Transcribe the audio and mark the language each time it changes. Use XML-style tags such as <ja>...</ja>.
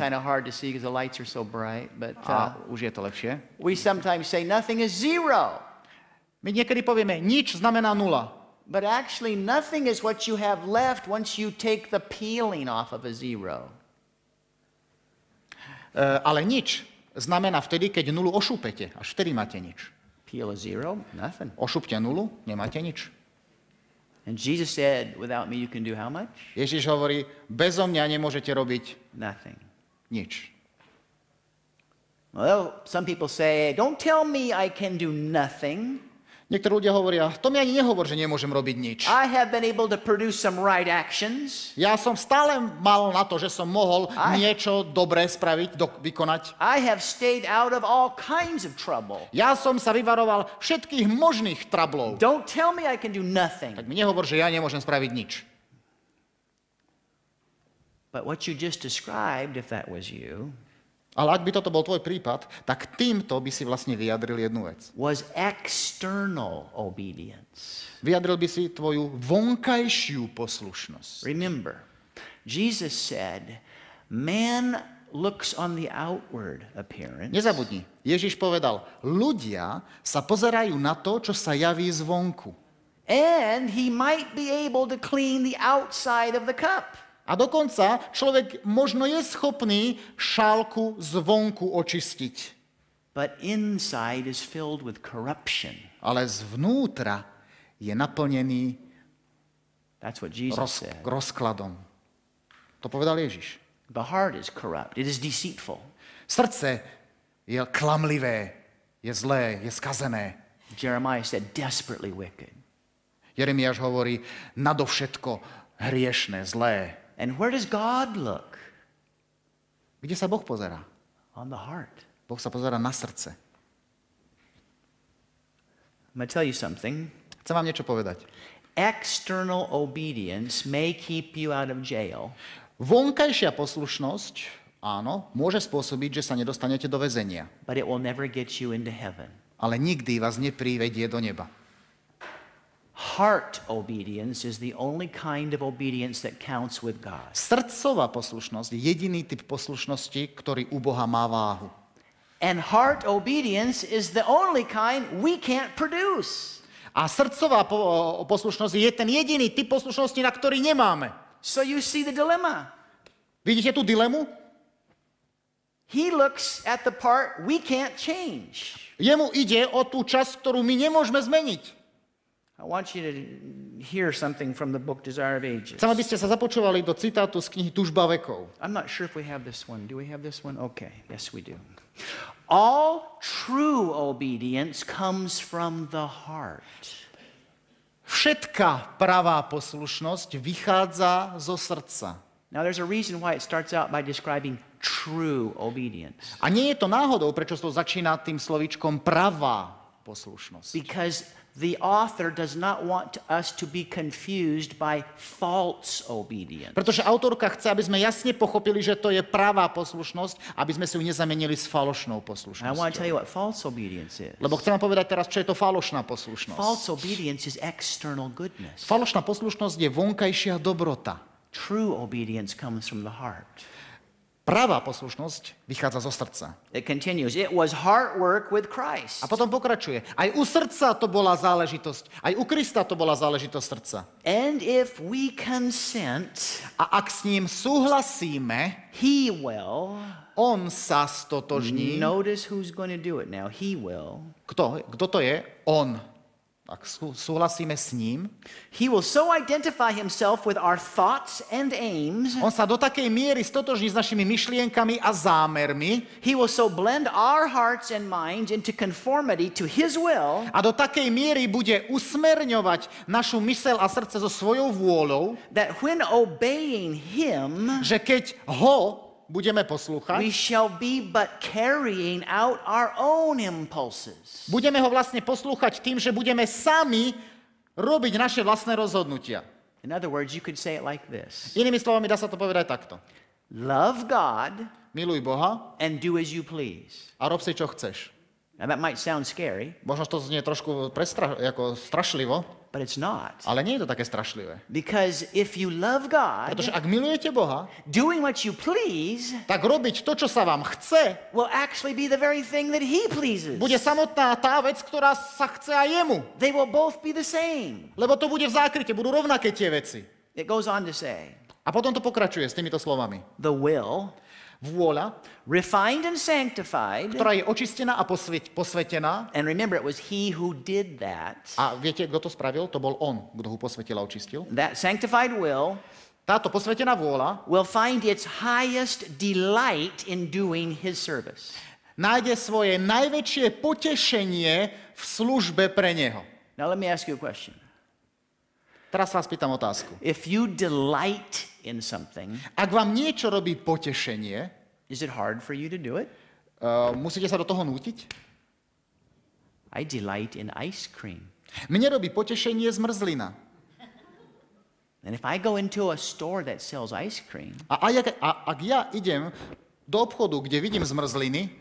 <en>kind of hard to see because the lights are so bright, but</en> <sk>A už je to lepšie.</sk> <en>we sometimes say nothing is zero.</en> <sk>My niekedy povieme, nič znamená nula.</sk> <en>But actually, nothing is what you have left once you take the peeling off of a zero.</en> <sk>Ale nič znamená vtedy, keď nulu ošúpete. Až vtedy máte nič.</sk> <en>Peel a zero, nothing.</en> <sk>Ošúpte nulu, nemáte nič.</sk> <en>And Jesus said, without me, you can do how much?</en> <sk>Ježiš hovorí, bezo mňa nemôžete robiť</sk> <en>Nothing.</en> <sk>nič.</sk> <en>Well, some people say, don't tell me I can do nothing.</en> <sk>Niektorí ľudia hovoria, to mi ani nehovor, že nemôžem robiť nič.</sk> <en>I have been able to produce some right actions.</en> <sk>Ja som stále mal na to, že som mohol niečo dobré spraviť, vykonať.</sk> <en>I have stayed out of all kinds of trouble.</en> <sk>Ja som sa vyvaroval všetkých možných trablov.</sk> <en>Don't tell me I can do nothing.</en> <sk>Tak mi nehovor, že ja nemôžem spraviť nič.</sk> <en>But what you just described, if that was you,</en> <sk>Ale ak by toto bol tvoj prípad, tak týmto by si vlastne vyjadril jednu vec.</sk> <en>was external obedience.</en> <sk>Vyjadril by si tvoju vonkajšiu poslušnosť.</sk> <en>Remember, Jesus said, man looks on the outward appearance,</en> <sk>Nezabudni, Ježiš povedal, ľudia sa pozerajú na to, čo sa javí zvonku.</sk> <en>and he might be able to clean the outside of the cup.</en> <sk>A dokonca človek možno je schopný šálku zvonku očistiť,</sk> <en>But inside is filled with corruption.</en> <sk>ale zvnútra je naplnený</sk> <en>That's what Jesus said.</en> <sk>rozkladom. To povedal Ježiš.</sk> <en>The heart is corrupt. It is deceitful.</en> <sk>Srdce je klamlivé, je zlé, je skazené.</sk> <en>Jeremiah said, desperately wicked.</en> <sk>Jeremiáš hovorí, nadovšetko hriešne, zlé.</sk> <en>And where does God look?</en> <sk>Kde sa Boh pozerá?</sk> <en>On the heart.</en> <sk>Boh sa pozerá na srdce.</sk> <en>I'm going to tell you something.</en> <sk>Chcem vám niečo povedať.</sk> <en>External obedience may keep you out of jail,</en> <sk>Vonkajšia poslušnosť, áno, môže spôsobiť, že sa nedostanete do väzenia,</sk> <en>but it will never get you into heaven.</en> <sk>ale nikdy vás neprivedie do neba.</sk> <en>Heart obedience is the only kind of obedience that counts with God.</en> <sk>Srdcová poslušnosť je jediný typ poslušnosti, ktorý u Boha má váhu.</sk> <en>And heart obedience is the only kind we can't produce.</en> <sk>A srdcová poslušnosť je ten jediný typ poslušnosti, na ktorý nemáme.</sk> <en>So you see the dilemma.</en> <sk>Vidíte tú dilemu?</sk> <en>He looks at the part we can't change.</en> <sk>Jemu ide o tú časť, ktorú my nemôžeme zmeniť.</sk> <en>I want you to hear something from the book Desire of Ages.</en> <sk>Chcem, aby ste sa započúvali do citátu z knihy Tužba vekov.</sk> <en>I'm not sure if we have this one. Do we have this one? Okay. Yes, we do. All true obedience comes from the heart.</en> <sk>Všetká pravá poslušnosť vychádza zo srdca.</sk> <en>Now, there's a reason why it starts out by describing true obedience.</en> <sk>A nie je to náhodou, prečo to začína tým slovíčkom pravá poslušnosť.</sk> <en>Because the author does not want us to be confused by false obedience.</en> <sk>Pretože autorka chce, aby sme jasne pochopili, že to je pravá poslušnosť, aby sme si ju nezamenili s falošnou</sk> <en>I want to</en> <sk>poslušnosťou.</sk> <en>tell you what false obedience is.</en> <sk>Lebo chcem vám povedať teraz, čo je to falošná poslušnosť.</sk> <en>False obedience is external goodness.</en> <sk>Falošná poslušnosť je vonkajšia dobrota.</sk> <en>True obedience comes from the heart.</en> <sk>Pravá poslušnosť vychádza zo srdca.</sk> <en>It continues. It was heart work with Christ.</en> <sk>A potom pokračuje. Aj u srdca to bola záležitosť. Aj u Krista to bola záležitosť srdca.</sk> <en>And if we consent,</en> <sk>A ak s ním súhlasíme,</sk> <en>he will.</en> <sk>on sa stotožní.</sk> <en>Notice who's going to do it now. He will.</en> <sk>Kto to je? On. Ak súhlasíme s ním,</sk> <en>He will so identify himself with our thoughts and aims.</en> <sk>on sa do takej miery stotožní s našimi myšlienkami a zámermi</sk> <en>He will so blend our hearts and minds into conformity to his will</en> <sk>a do takej miery bude usmerňovať našu myseľ a srdce so svojou vôľou,</sk> <en>that when obeying him,</en> <sk>že keď ho budeme</sk> <en>we</en> <sk>poslúchať,</sk> <en>shall be but carrying out our own impulses.</en> <sk>budeme ho vlastne poslúchať tým, že budeme sami robiť naše vlastné rozhodnutia.</sk> <en>In other words, you could say it like this.</en> <sk>Inými slovami, dá sa to povedať takto.</sk> <en>Love God</en> <sk>Miluj Boha</sk> <en>and do as you please.</en> <sk>a rob si, čo chceš.</sk> <en>Now that might sound scary,</en> <sk>Možno to znie trošku ako strašlivo,</sk> <en>but it's not.</en> <sk>ale nie je to také strašlivé.</sk> <en>Because if you love God,</en> <sk>Pretože ak milujete Boha,</sk> <en>doing what you please</en> <sk>tak robiť to, čo sa vám chce,</sk> <en>will actually be the very thing that he pleases.</en> <sk>bude samotná tá vec, ktorá sa chce aj jemu.</sk> <en>They will both be the same.</en> <sk>Lebo to bude v zákryte, budú rovnaké tie veci.</sk> <en>It goes on to say,</en> <sk>A potom to pokračuje s týmito slovami.</sk> <en>the will,</en> <sk>Vôľa,</sk> <en>refined and sanctified,</en> <sk>ktorá je očistená a posvetená.</sk> <en>and remember, it was he who did that.</en> <sk>A viete, kto to spravil? To bol on, kto ho posvetil a očistil.</sk> <en>That sanctified will</en> <sk>Táto posvetená vôľa</sk> <en>will find its highest delight in doing his service.</en> <sk>nájde svoje najväčšie potešenie v službe pre neho.</sk> <en>Now, let me ask you a question.</en> <sk>Teraz vás pýtam otázku.</sk> <en>If you delight in something,</en> <sk>Ak vám niečo robí potešenie,</sk> <en>is it hard for you to do it?</en> <sk>musíte sa do toho nútiť?</sk> <en>I delight in ice cream.</en> <sk>Mne robí potešenie zmrzlina.</sk> <en>And if I go into a store that sells ice cream,</en> <sk>Ak ja idem do obchodu, kde vidím zmrzliny,</sk>